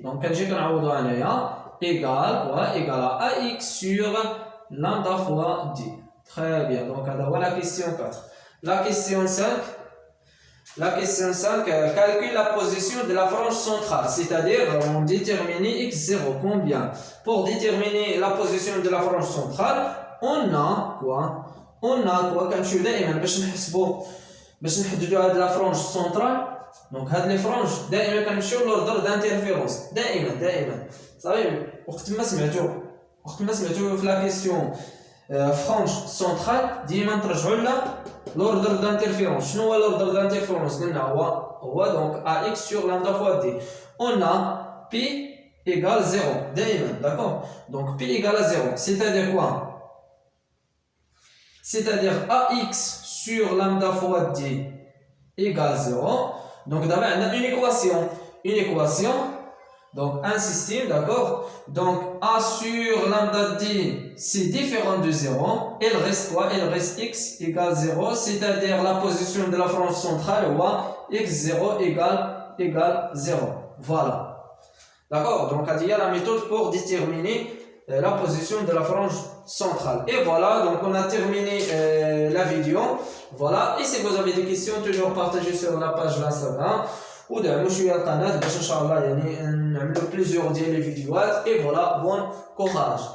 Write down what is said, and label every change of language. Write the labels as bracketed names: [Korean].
[French] Donc, quand j'ai égale à ax sur lambda fois d. Très bien. Donc, voilà la question 4. La question 5. La question 5, calcule la position de la frange centrale, c'est-à-dire on détermine x0 combien. Pour déterminer la position de la frange centrale, on a quoi? [Arabic] كنمشيو دائما باش نحددوا هاد لا فرونج سونترال. دونك هاد لي فرونج دائما كنمشيو لوردر دانترفيرونس دائما صافي. وقت ما سمعتو في لا كيسيون فرونج سونترال ديما نرجعوا لها l'ordre d'interférence. شنو هو l'ordre d'interférence؟ قلنا هو [French] donc ax sur lambda fois d. On a pi égale 0 دائما. D'accord? Donc pi égale à 0, c'est-à-dire quoi? C'est-à-dire ax sur lambda fois d égale 0. Donc d'abord on a une équation. Donc un système, d'accord? Donc a sur lambda d c'est différent de 0. Il reste quoi? Il reste x égale 0, c'est-à-dire la position de la frange centrale ou x0 égale 0. Voilà. D'accord? Donc il y a la méthode pour déterminer la position de la frange centrale. Et voilà, donc on a terminé la vidéo. Voilà. Et si vous avez des questions, toujours partagez sur la page Instagram. [Arabic] ودعموا شويه القناه باش ان شاء الله يعني نعملوا بليزيور ديال لي فيديوهات. [French] اي فوالا بون كوراج.